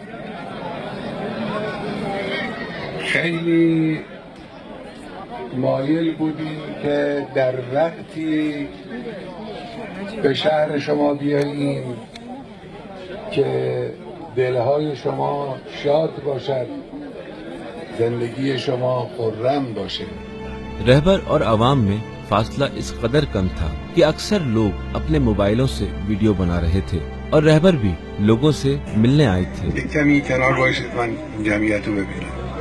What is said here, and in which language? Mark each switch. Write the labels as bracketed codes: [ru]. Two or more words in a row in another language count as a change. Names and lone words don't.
[fa] خیلی مایل بودیم که در وقتی به شهر شما بیاییم که دلهای شما شاد باشد، زندگی شما خرم باشه. [hi] रहबर और आवाम में फासला इस कदर कम था कि अक्सर लोग अपने मोबाइलों से वीडियो बना रहे थे और रहबर भी लोगों से मिलने आए थे. [fa] کمی کنار باشید من جمعیت رو ببینم.